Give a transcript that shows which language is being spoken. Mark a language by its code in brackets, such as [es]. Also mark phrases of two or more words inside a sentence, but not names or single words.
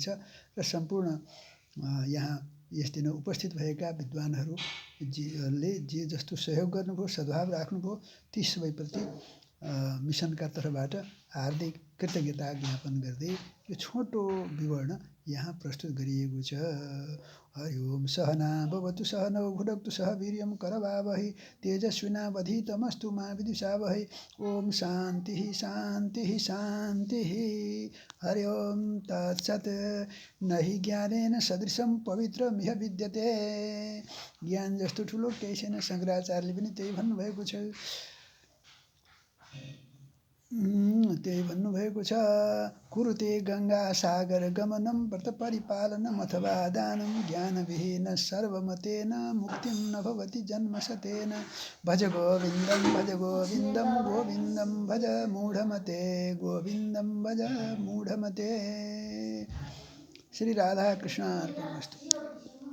[ne] र सम्पूर्ण यहाँ यस दिन उपस्थित भएका विद्वानहरूले जे जस्तो सहयोग गर्नुभयो, सद्भाव राख्नुभयो, ती सबैप्रति मिसनका तर्फबाट हार्दिक कृतज्ञता ज्ञापन गर्दै यो छोटो विवरण यहाँ प्रस्तुत गरिएको छ। [sa] हरि ओम सहना भवतु सहनौ भुनक्तु सह वीर्यं करवावहै तेजस्विनावधीतमस्तु मा विद्विषावहै ओम शान्तिः शान्तिः शान्तिः हरि ओम तत्सत् न हि ज्ञानेन सदृशं पवित्रमिह विद्यते [ne] ज्ञान जस्तो ठुलो केही छैन शङ्कराचार्यले पनि त्यही भन्नुभएको छ त्यही भन्नुभएको छ [sa] कुरुते गङ्गा सागर गमनं व्रत परिपालनम् अथवा दानं ज्ञानविहीन सर्वमतेन मुक्तिं न भवति जन्मशतेन भज गोविन्दं गोविन्दं भज मूढमते गोविन्दं भज मूढमते श्री राधा कृष्ण अर्पणमस्तु